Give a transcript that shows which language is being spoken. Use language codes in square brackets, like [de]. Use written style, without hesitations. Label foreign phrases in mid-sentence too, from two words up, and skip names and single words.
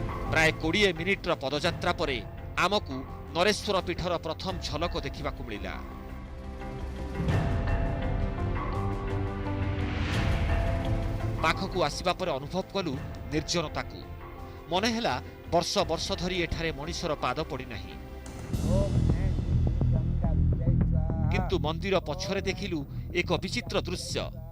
[or] ପ୍ରାୟ 20 ମିନିଟ୍ର ପଦଯାତ୍ରା ପରେ ଆମକୁ ନରେଶ୍ୱର ପୀଠର ପ୍ରଥମ ଝଲକ ଦେଖିବାକୁ ମିଳିଲା। ପାଖକୁ ଆସିବା ପରେ ଅନୁଭବ କଲୁ ନିର୍ଜନତାକୁ। ମନେ ହେଲା ବର୍ଷ ବର୍ଷ ଧରି ଏଠାରେ ମଣିଷର ପାଦ ପଡ଼ି ନାହିଁ। କିନ୍ତୁ ମନ୍ଦିର ପଛରେ ଦେଖିଲୁ ଏକ ବିଚିତ୍ର ଦୃଶ୍ୟ।